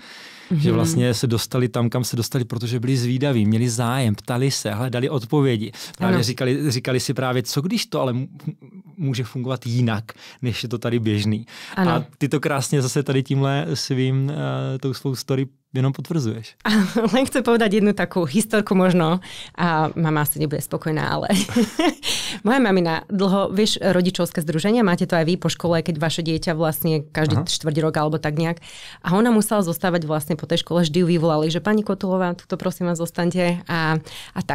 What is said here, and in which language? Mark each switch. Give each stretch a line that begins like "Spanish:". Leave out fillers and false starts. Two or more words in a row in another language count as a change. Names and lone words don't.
Czech: Že vlastně se dostali tam, kam se dostali, protože byli zvídaví, měli zájem, ptali se, hledali odpovědi. Právě říkali si právě, co když to ale může fungovat jinak, než je to tady běžný. Ano. A ty to krásně zase tady tímhle svým, tou svou story jenom potvrdzuješ.
Slovak: Len chcem povedať jednu takú historku možno a mama asi nebude spokojná, ale moja mamina dlho, vieš, rodičovské združenia, máte to aj vy po škole, keď vaše dieťa vlastne každý štvrť rok alebo tak nejak. A ona musela zostávať vlastne po tej škole, vždy ju vyvolali, že pani Kotulová, tuto prosím vás zostaňte a tak.